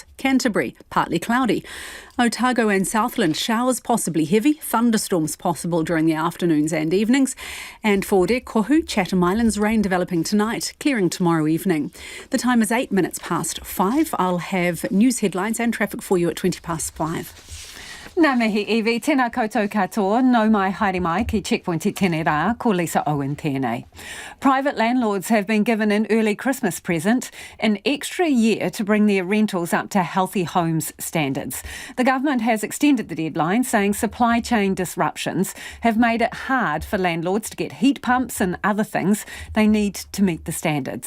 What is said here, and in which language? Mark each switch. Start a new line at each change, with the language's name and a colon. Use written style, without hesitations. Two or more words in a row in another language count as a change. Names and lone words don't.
English: Canterbury, partly cloudy. Otago and Southland, showers possibly heavy, thunderstorms possible during the afternoons and evenings. And for Kohu, Chatham Islands, rain developing tonight, clearing tomorrow evening. The time is 8 minutes past 5. I'll have news headlines and traffic for you at 20 past 5.
Māori: Nā mihi iwi, tēnā koutou katoa, nau mai haere mai ki Checkpoint I tēnei rā, ko Lisa Owen tēnei.
English: Private landlords have been given an early Christmas present, an extra year to bring their rentals up to healthy homes standards. The government has extended the deadline, saying supply chain disruptions have made it hard for landlords to get heat pumps and other things they need to meet the standards.